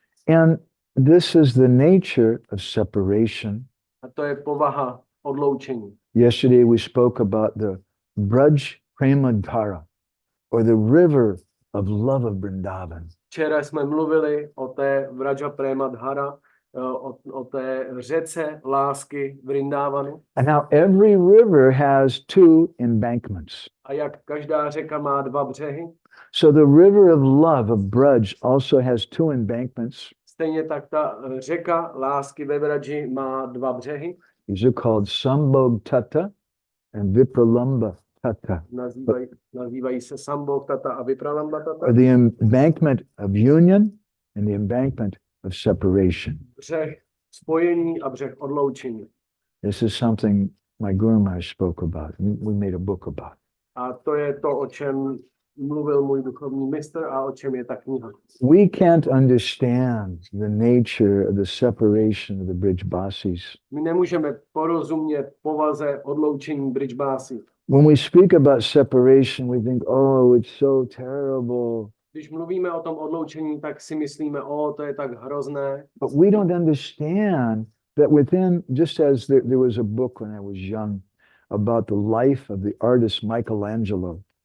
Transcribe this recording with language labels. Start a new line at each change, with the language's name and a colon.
English: And this is the nature of separation.
Czech: A to je povaha odloučení.
English: Yesterday we spoke about the Braj Prema Dhara, or the river of love of Vrindavan.
Czech: Včera jsme mluvili o té Vraja Prema Dhara, o té řece lásky Vrindavanu.
English: And how every river has two embankments.
Czech: A jak každá řeka má dva břehy,
English: So the river of love of Braj also has two embankments.
Czech: stejně tak ta řeka lásky ve Vraji má dva břehy.
English: These are called Sambhog Tata and Vipralamba Tata.
Czech: Nazývají se Sambhog Tata a Vipralamba Tata.
English: Or the embankment of union and the embankment of separation.
Czech: Břeh spojení a břeh odloučení.
English: This is something my Guru Maharaj spoke about. We made a book about.
Czech: A to je to, o čem mluvil můj duchovní mistr a o čem je ta kniha.
English: We can't understand the nature of the separation of the 𝗏𝗏𝘀𝗁.
Czech: My nemůžeme porozumět povaze odloučení 𝗏𝗏𝘀.
English: When we speak about separation, we think, oh, it's so terrible.
Czech: Když mluvíme o tom odloučení, tak si myslíme, to je tak hrozné.
English: But we don't understand that within, just as there was a book when I was young about the life of the artist Michelangelo.